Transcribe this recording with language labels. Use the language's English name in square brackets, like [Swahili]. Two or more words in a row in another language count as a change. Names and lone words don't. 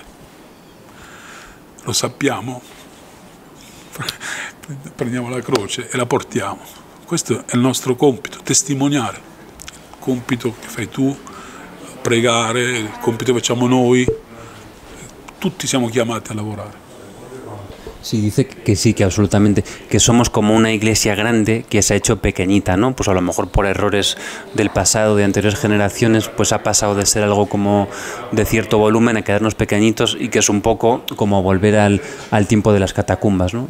[Italian] Lo sappiamo, prendiamo la croce e la portiamo. Questo è il nostro compito, testimoniare. Il compito che fai tu, pregare, il compito che facciamo noi. Tutti siamo chiamati a lavorare. [Spanish] Sí, dice que sí, que absolutamente, que somos como una iglesia grande que se ha hecho pequeñita, ¿no? Pues a lo mejor por errores del pasado, de anteriores generaciones, pues ha pasado de ser algo como de cierto volumen a quedarnos pequeñitos, y que es un poco como volver al tiempo de las catacumbas, ¿no?